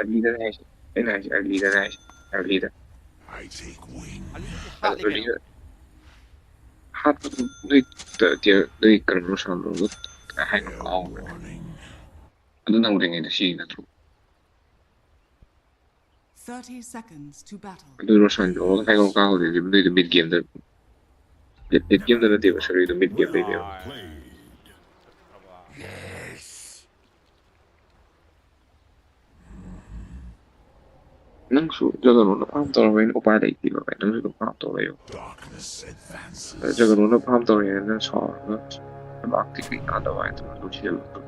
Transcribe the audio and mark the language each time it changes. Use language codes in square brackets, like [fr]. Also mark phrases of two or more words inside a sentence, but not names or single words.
[mni] ꯑꯩꯅ ꯍꯥꯏꯁꯦ ꯑꯥꯔꯂꯤꯗ ꯑꯥꯔꯂꯤꯗꯗꯤ ꯍꯥꯠꯂꯤ ꯀꯩꯅꯣ ꯍꯥꯠꯄꯗꯨ ꯅꯣꯏ ꯀꯩꯅꯣ ꯁꯥꯟꯅꯕꯗꯣ ꯍꯥꯏꯅꯣ ꯀꯥꯎꯈ꯭ꯔꯦ ꯑꯗꯨ ꯅꯧꯔꯤꯉꯩꯗ ꯁꯤ ꯅꯠꯇ꯭ꯔꯣ [en] 30 seconds to battle. [mni] ꯑꯗꯨ ꯔꯣꯁꯟꯗꯣ ꯍꯥꯏꯒꯣ ꯀꯥꯎꯗꯣꯏꯗꯤ ꯅꯣꯏꯗꯣ ꯃꯤꯠ ꯒꯦꯝꯗ ꯃꯤꯠ ꯒꯦꯝꯗ ꯅꯠꯇꯦꯕ ꯁꯣꯔꯤꯗꯣ ꯃꯤꯠ ꯒꯦꯝꯗꯩꯅꯦꯕ ꯅꯪꯁꯨ ꯖꯒꯅꯣꯅ ꯐꯥꯝ ꯇꯧꯔꯕꯅꯤꯅ ꯎꯄꯥꯏ ꯂꯩꯇꯦꯕ ꯚꯥꯏ ꯅꯪꯁꯨ ꯑꯗꯨꯝ ꯐꯥꯝ ꯇꯧꯔ ꯂꯩꯌꯣ ꯖꯒꯅꯣꯅ ꯐꯥꯝ ꯇꯧꯔꯦꯅ ꯁꯥꯎꯔꯒ ꯂꯩꯕꯥꯛꯇꯤ ꯀꯩ ꯀꯥꯟꯗꯕ ꯍꯥꯏꯗꯅ ꯂꯣꯏꯁꯤꯜꯂꯣ